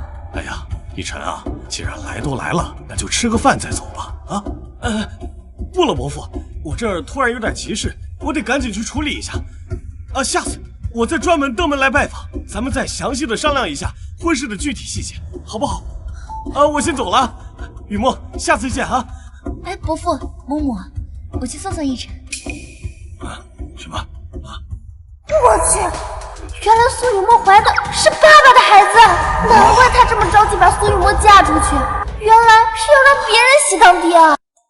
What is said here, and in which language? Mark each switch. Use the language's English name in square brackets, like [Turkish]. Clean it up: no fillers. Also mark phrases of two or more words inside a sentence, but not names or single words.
[Chinese] 哎呀，逸晨啊，既然來都來了，那就吃個飯再走吧。啊，不了，伯父，我這兒突然有點急事，我得趕緊去處理一下。啊，下次我再專門登門來拜訪，咱們再詳細的商量一下婚事的具體細節，好不好？啊，我先走了，雨墨，下次見啊！哎，伯父、嬷嬷，我去送送逸晨。啊，什么？啊！我去，原來蘇雨墨懷的是爸爸的孩子，難怪他這麼着急把蘇雨墨嫁出去，原來是要讓別人喜當爹啊！